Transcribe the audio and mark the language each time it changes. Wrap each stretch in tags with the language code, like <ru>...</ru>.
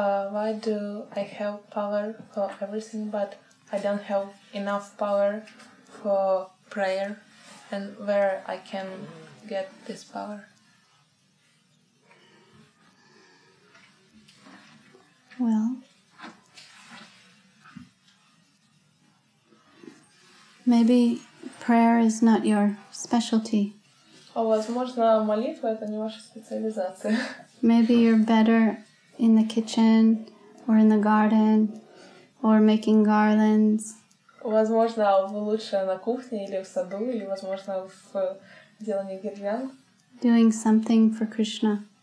<en>Why do I have power for everything, but I don't have enough power for prayer, and where I can get this power? Well, maybe prayer is not your specialty.</en> <ru>Возможно, молитва — это не ваша специализация.</ru> <en>Maybe you're better in the kitchen or in the garden or making garlands.</en> <ru>Возможно, вы лучше на кухне или в саду, или, возможно, в делании гирлянд.</ru> <en>Doing something for Krishna.</en>